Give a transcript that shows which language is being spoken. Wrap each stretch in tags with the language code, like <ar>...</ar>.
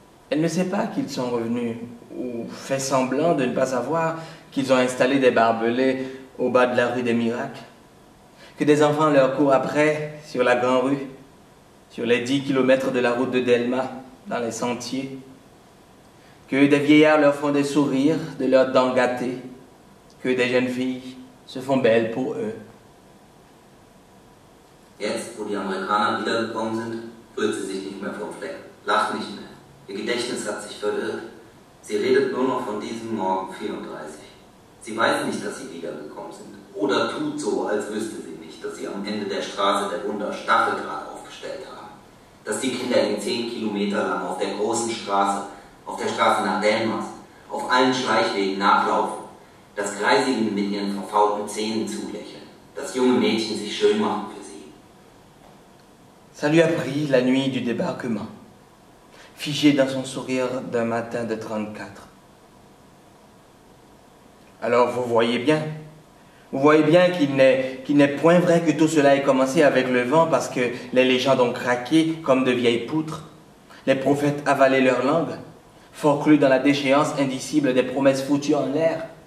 <fr>Elle ne sait pas qu'ils sont revenus, ou fait semblant de ne pas savoir qu'ils ont installé des barbelés au bas de la rue des Miracles, que des enfants leur courent après sur la grande rue, sur les 10 kilomètres de la route de Delma, dans les sentiers, que des vieillards leur font des sourires de leurs dents gâtées, que des jeunes filles se font belles pour eux.</fr> <de>Jetzt, wo die Amerikaner wiedergekommen sind, rührt sie sich nicht mehr vom Fleck, lacht nicht mehr. Ihr Gedächtnis hat sich verirrt. Sie redet nur noch von diesem Morgen 34. Sie weiß nicht, dass sie wiedergekommen sind. Oder tut so, als wüsste sie nicht, dass sie am Ende der Straße der Wunder Stacheldraht aufgestellt haben. Dass die Kinder in 10 Kilometer lang auf der großen Straße, auf der Straße nach Delmas, auf allen Schleichwegen nachlaufen. dass Greise ihnen mit ihren verfaulten Zähnen zulächeln, dass junge Mädchen sich schön machen für sie.</de> <fr>Ça lui a pris la nuit du débarquement, figé dans son sourire d'un matin de 34. Alors vous voyez bien qu'il n'est point vrai que tout cela ait commencé avec le vent parce que les légendes ont craqué comme de vieilles poutres, les prophètes avalaient leur langue, forclus dans la déchéance indicible des promesses foutues en l'air.</fr>